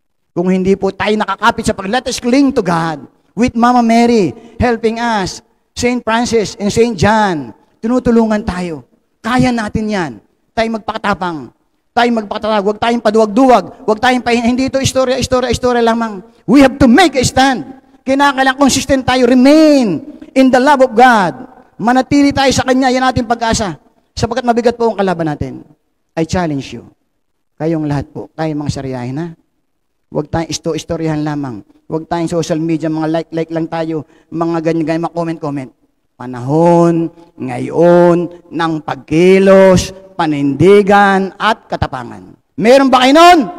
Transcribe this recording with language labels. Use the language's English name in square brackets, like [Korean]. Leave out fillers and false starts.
[Filipino] Kung hindi po tayo nakakapit sa [English] let us cling to God with Mama Mary helping us, St. Francis and St. [Filipino] John, tinutulungan tayo. Kaya natin yan. Tayo magpakatapang. Tayo magpakatatag. Huwag tayong paduwag-duwag. Huwag tayong hindi ito istorya lamang. [English] We have to make a stand. [Filipino] Kinakailangan consistent tayo. [English] Remain in the love of God. [Filipino] Manatili tayo sa Kanya. Yan ating pag-asa. Sapagkat mabigat po ang kalaban natin. [English] I challenge you. [Filipino] Kayong lahat po, tayong mga saryahin Huwag tayong istoryahan lamang. Huwag tayong social media, mga like lang tayo, mga ganyan, mga comment. Panahon, ngayon, ng pagkilos, panindigan, at katapangan. Meron ba kayo nun?